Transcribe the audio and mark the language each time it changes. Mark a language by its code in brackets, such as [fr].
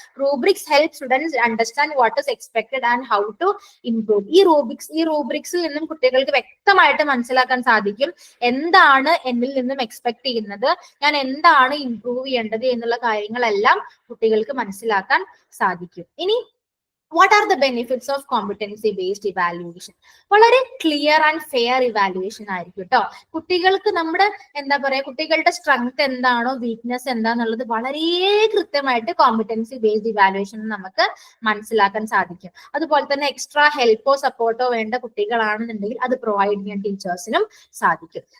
[en] Rubrics help students understand what is expected and how to improve. [ml] ഈ റൂബ്രിക്സിൽ നിന്നും കുട്ടികൾക്ക് വ്യക്തമായിട്ട് മനസ്സിലാക്കാൻ സാധിക്കും എന്താണ് എന്നിൽ നിന്നും എക്സ്പെക്ട് ചെയ്യുന്നത്, ഞാൻ എന്താണ് ഇംപ്രൂവ് ചെയ്യേണ്ടത് എന്നുള്ള കാര്യങ്ങളെല്ലാം കുട്ടികൾക്ക് മനസ്സിലാക്കാൻ സാധിക്കും. [en] ഇനി what are the benefits of competency based evaluation? [ml] വളരെ ക്ലിയർ ആൻഡ് ഫെയർ ഇവാലുവേഷൻ ആയിരിക്കും കേട്ടോ. കുട്ടികൾക്ക് നമ്മുടെ എന്താ പറയാ, കുട്ടികളുടെ സ്ട്രെങ്ത് എന്താണോ വീക്ക്നെസ് എന്താന്നുള്ളത് വളരെ കൃത്യമായിട്ട് കോമ്പറ്റൻസി ബേസ്ഡ് ഇവാലുവേഷൻ നമുക്ക് മനസ്സിലാക്കാൻ സാധിക്കും. അതുപോലെ തന്നെ എക്സ്ട്രാ ഹെൽപ്പോ സപ്പോർട്ടോ വേണ്ട കുട്ടികളാണെന്നുണ്ടെങ്കിൽ അത് പ്രൊവൈഡ് ചെയ്യാൻ ടീച്ചേഴ്സിനും സാധിക്കും.